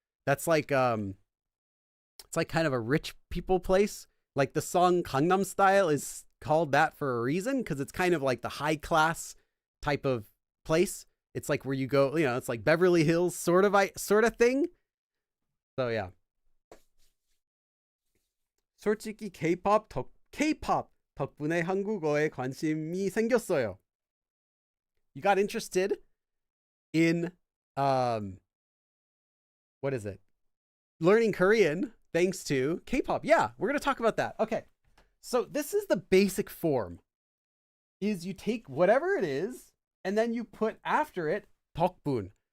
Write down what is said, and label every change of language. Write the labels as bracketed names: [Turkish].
[English] That's like it's like kind of a rich people place. Like the song Gangnam Style is called that for a reason because it's kind of like the high class type of place. It's like where you go, it's like Beverly Hills sort of thing. So yeah. [Korean] 솔직히 K-pop 덕분에 한국어에 관심이 생겼어요. [English] You got interested in what is it? Learning Korean thanks to K-pop. Yeah, we're going to talk about that. Okay. So this is the basic form. Is you take whatever it is and then you put after it 덕분.